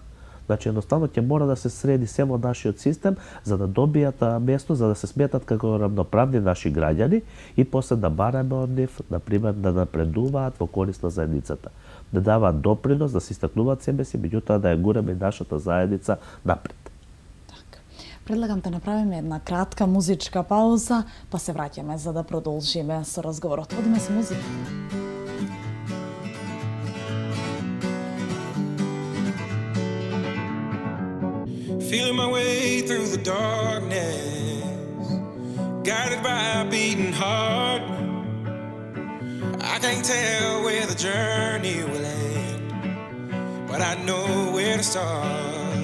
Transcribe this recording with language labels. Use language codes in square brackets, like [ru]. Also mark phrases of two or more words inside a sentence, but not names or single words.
[mk] Значи, едноставно ќе мора да се среди семо нашиот систем за да добијат место, за да се сметат како рамноправни наши граѓани и после да бараме од нив, например, да напредуваат во корист на заедницата. Да даваат допринос, да се истакнуваат себе си, меѓутоа да ја гураме и нашата заедница напред. Предлагам да направиме една кратка музичка пауза, па се враќаме за да продолжиме со разговорот. Одиме со музика. [en] Feeling my way through the darkness, guided by a beating heart. I can't tell where the journey will end, but I know where to start.